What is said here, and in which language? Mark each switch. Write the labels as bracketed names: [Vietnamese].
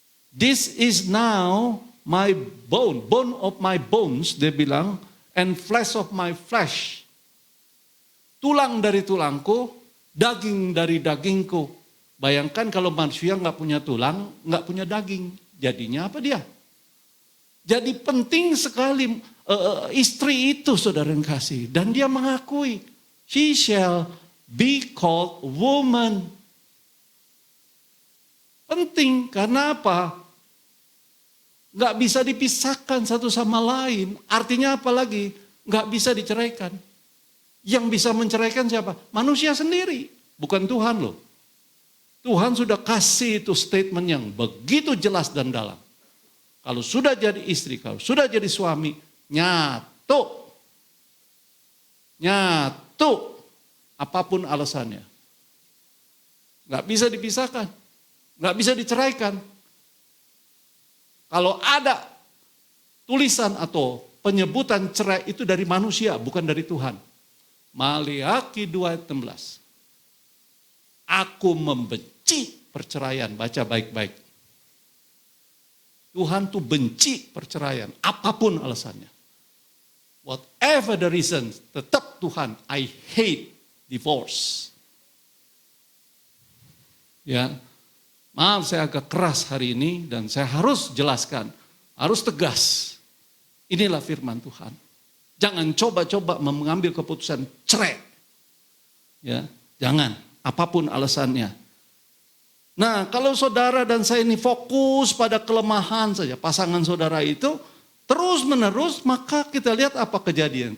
[English] This is now my bone of my bones, [Indonesian] dia bilang, [English] and flesh of my flesh. [Indonesian] Tulang dari tulangku, daging dari dagingku. Bayangkan kalau manusia nggak punya tulang, nggak punya daging. Jadinya apa dia? Jadi penting sekali istri itu saudara yang kasih. Dan dia mengakui, [English] she shall be called woman. [Indonesian] Penting, karena apa? Nggak bisa dipisahkan satu sama lain. Artinya apa lagi? Nggak bisa diceraikan. Yang bisa menceraikan siapa? Manusia sendiri, bukan Tuhan loh. Tuhan sudah kasih itu statement yang begitu jelas dan dalam. Kalau sudah jadi istri, kalau sudah jadi suami, nyatu. Nyatu. Apapun alasannya. Nggak bisa dipisahkan. Nggak bisa diceraikan. Kalau ada tulisan atau penyebutan cerai itu dari manusia, bukan dari Tuhan. Maliaki 2:16. Aku membenci perceraian, baca baik-baik. Tuhan tuh benci perceraian, apapun alasannya. [English] Whatever the reason, [Indonesian] tetap Tuhan, [English] I hate divorce. [Indonesian] Ya. Maaf saya agak keras hari ini dan saya harus jelaskan, harus tegas. Inilah firman Tuhan. Jangan coba-coba mengambil keputusan cerai. Ya, jangan, apapun alasannya. Nah, kalau saudara dan saya ini fokus pada kelemahan saja, pasangan saudara itu terus-menerus, maka kita lihat apa kejadian.